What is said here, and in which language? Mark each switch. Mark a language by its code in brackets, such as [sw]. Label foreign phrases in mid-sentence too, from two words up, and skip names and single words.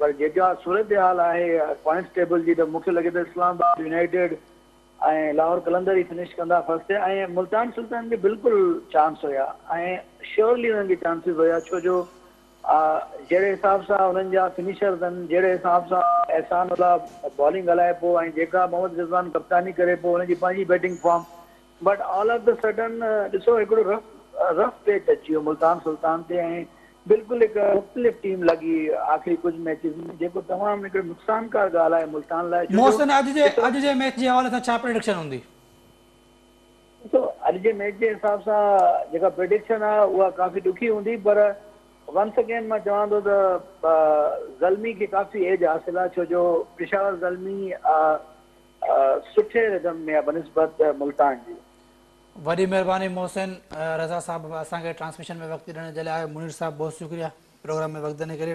[sd] पर जेका सूरत हाल आहे [en] points table [sd] जी, त मूंखे लॻे थो इस्लामाबाद यूनाइटेड ऐं लाहौर कलंदर ई फिनिश कंदा फर्स्ट, ऐं मुल्तान सुल्तान खे बिल्कुलु चांस हुया, ऐं श्योरली हुननि खे चांसिस हुया। छो जो जहिड़े हिसाब सां हुननि जा फिनिशर्स आहिनि, जहिड़े हिसाब सां एहसानुल्लाह बॉलिंग हलाए पोइ, ऐं जेका मोहम्मद रिज़वान कप्तानी करे पोइ हुनजी पंहिंजी बैटिंग फॉर्म, [en] But all of the sudden [sd] ॾिसो हिकिड़ो [en] rough patch [sd] अची वियो मुल्तान सुल्तान ते ऐं बिल्कुलु हिकु मुख़्तलिफ़ टीम लॻी आख़िरी कुझु मैचिस में, जेको तमामु हिकिड़ो नुक़सानकार ॻाल्हि आहे मुल्तान लाइ। मोहसिन, अॼु जे मैच जे हवाले सां छा प्रेडिक्शन हूंदी? ॾिसो अॼु जे मैच जे हिसाब सां जेका प्रेडिक्शन आहे उहा काफ़ी ॾुखी हूंदी, पर [en] once again [sd] मां चवां थो त ज़ल्मी खे काफ़ी एज हासिल आहे, छो जो पेशावर ज़ल्मी सुठे रिदम में आहे बनिस्बत मुल्तान जी। वॾी महिरबानी मोहसिन। रज़ा साहब असांखे ट्रांसमिशन में वक़्तु ॾियण जे लाइ। [ur] منیر صاحب بہت شکریہ پروگرام میں [sd] वक़्तु ॾियण [ur] کے لیے.